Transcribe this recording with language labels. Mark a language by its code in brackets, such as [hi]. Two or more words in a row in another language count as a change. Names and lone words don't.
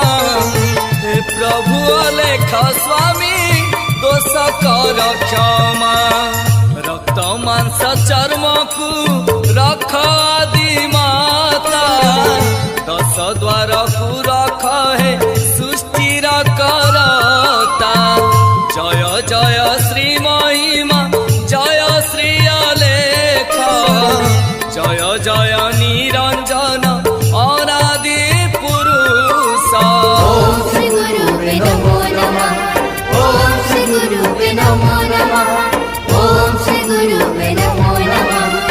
[hi] हे प्रभु अलेख स्वामी दोष कर क्षमा। रक्त मांस चर्म को रख आदि माता। 10 द्वार को रख हे सृष्टिर करता। जय जय श्री महिमा जय श्री अलेख। जय जय निरंजन अनादि पुरुष। [sa] ओम श्री गुरुवे नमो नमः। ओम श्री गुरुवे नमो नमः। ओम श्री गुरुवे नमो नमः।